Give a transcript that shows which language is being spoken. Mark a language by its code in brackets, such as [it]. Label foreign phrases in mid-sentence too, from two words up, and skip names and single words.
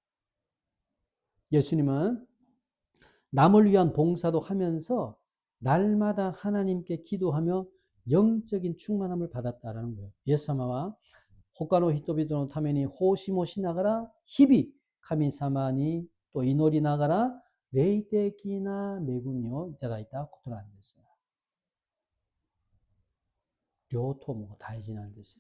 [ko] 예수님은 남을 위한 봉사도 하면서 날마다 하나님께 기도하며 영적인 충만함을 받았다라는 거예요. [ja] イエス様は他の人々のために奉仕もしながら日々神様にと祈りながら霊的な恵みをいただいたことなんです. 両方も大事なんですよ。